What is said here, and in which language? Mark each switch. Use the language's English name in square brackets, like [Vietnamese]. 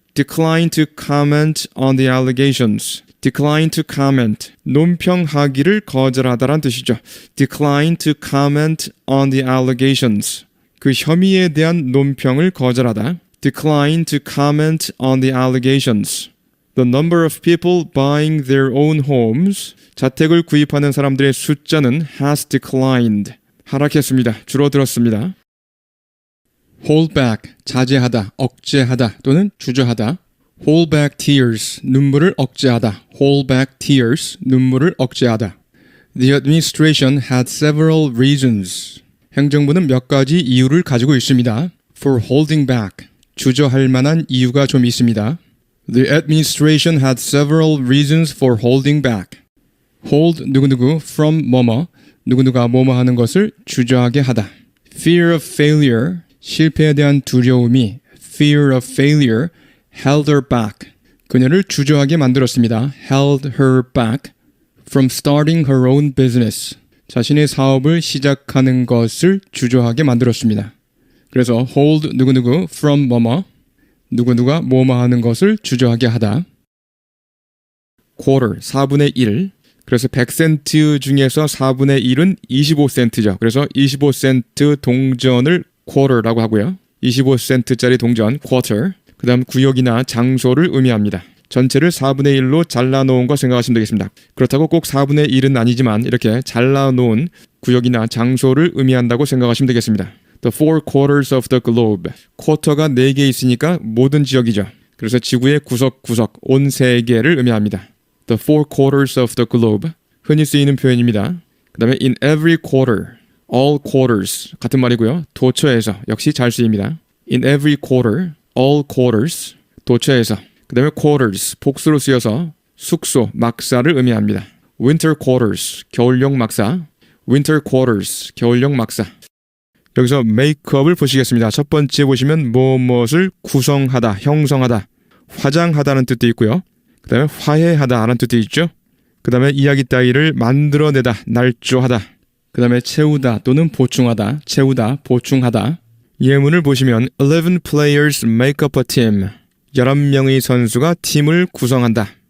[English] decline to comment on the allegations. decline to comment. [Korean] 논평하기를 거절하다란 뜻이죠. [English] decline to comment on the allegations. [Korean] 그 혐의에 대한 논평을 거절하다. [English] decline to comment on the allegations. The number of people buying their own homes. [Korean] 자택을 구입하는 사람들의 숫자는 [English] has declined. [Korean] 하락했습니다. 줄어들었습니다. [English] hold back, [Korean] 자제하다, 억제하다 또는 주저하다. [English] hold back tears, [Korean] 눈물을 억제하다. [English] hold back tears, 눈물을 억제하다. The administration had several reasons. [Korean] 행정부는 몇 가지 이유를 가지고 있습니다. [English] for holding back, [Korean] 주저할 만한 이유가 좀 있습니다. [English] The administration had several reasons for holding back. [Korean] hold 누구누구 from 뭐뭐, 누구누가 뭐뭐 하는 것을 주저하게 하다. [English] fear of failure, [Korean] 실패에 대한 두려움이 [English] fear of failure held her back. [Korean] 그녀를 주저하게 만들었습니다. [English] held her back from starting her own business. [Korean] 자신의 사업을 시작하는 것을 주저하게 만들었습니다. 그래서 hold 누구누구 from 뭐뭐, 누구누가 뭐뭐 하는 것을 주저하게 하다. quarter, 4분의 1. 그래서 100센트 중에서 4분의 1은 25센트죠. 그래서 25센트 동전을 quarter라고 하고요. 25센트짜리 동전 quarter. 그 다음 구역이나 장소를 의미합니다. 전체를 4분의 1로 잘라놓은 거 생각하시면 되겠습니다. 그렇다고 꼭 4분의 1은 아니지만 이렇게 잘라놓은 구역이나 장소를 의미한다고 생각하시면 되겠습니다. [English] The four quarters of the globe. [Korean] 쿼터가 4개 있으니까 모든 지역이죠. 그래서 지구의 구석구석, 온 세계를 의미합니다. [English] The four quarters of the globe. [Korean] 흔히 쓰이는 표현입니다. 그 다음에 [English] in every quarter, all quarters [Korean] 같은 말이고요. 도처에서 역시 잘 쓰입니다. [English] In every quarter, all quarters, [Korean] 도처에서. 그 다음에 quarters, 복수로 쓰여서 숙소, 막사를 의미합니다. [English] winter quarters, [Korean] 겨울용 막사. winter quarters, 겨울용 막사. 여기서 메이크업을 보시겠습니다. 첫 번째 보시면 무엇을 구성하다, 형성하다, 화장하다는 뜻도 있고요. 그 다음에 화해하다라는 뜻도 있죠. 그 다음에 이야기 따위를 만들어내다, 날조하다. 그 다음에 채우다 또는 보충하다, 채우다, 보충하다. 예문을 보시면 [English] 11 players make up a team. [Korean] 11명의 선수가 팀을 구성한다.